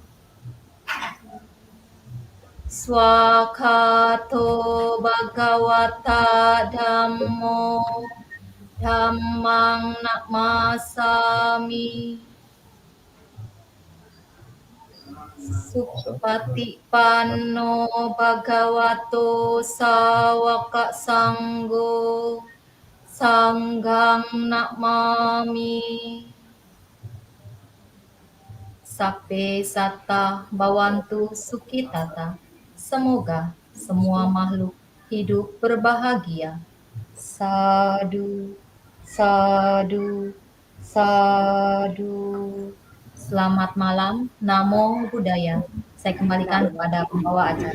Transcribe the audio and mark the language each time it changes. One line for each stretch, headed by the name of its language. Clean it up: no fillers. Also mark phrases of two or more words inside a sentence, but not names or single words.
Pali: Swakato Bhagavata Dhammo Dhammang Namasami Supatipanno Bhagavato Sawaka Sanggo Sanghang Namami. Sape Sata Bawantu Sukitata.
Indonesian: Semoga semua makhluk hidup berbahagia.
Pali: Sadu, sadu, sadu.
Indonesian: Selamat malam,
Pali: Namo Buddhaya.
Indonesian: Saya kembalikan kepada pembawa acara.